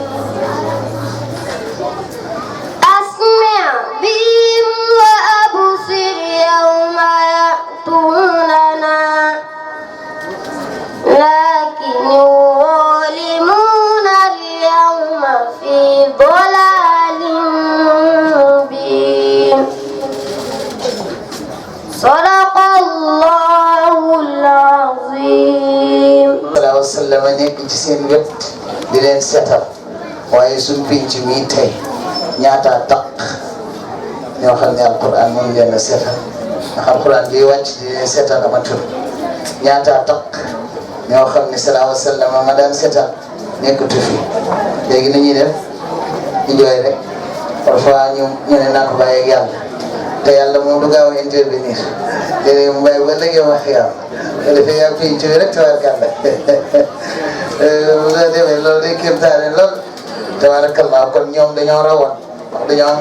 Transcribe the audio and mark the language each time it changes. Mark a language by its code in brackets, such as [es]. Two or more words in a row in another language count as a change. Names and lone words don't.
[ar] أسمع بهم وأبصر يوم يأتوننا لكن الظالمون اليوم في ضلال مبين صدق الله العظيم. صلى الله عليه وسلم [wo] nekk ci seen wet di leen seetal waaye suñ pinc mi tey ñaata taq ñoo xam ne alquran moom leen a seetal ndax alquran bi wàcc di leen seetal amatul ñaata taq ñoo xam ne [ar] صلى الله عليه وسلم [wo] ma daan seetal nekkatu fi léegi nañuy def di jooy rek parfois ñu ne naa ko bàyyi ak yàlla te yàlla moom du gaaw a intervenir léeg-léeg mu bàyyi ba léegi wax yàlla te dafay yaa pinc bi rek tabarkàlla bu la demee loolu day kéemtaane lool tabarakallah kon ñoom dañoo rawoon dañoo am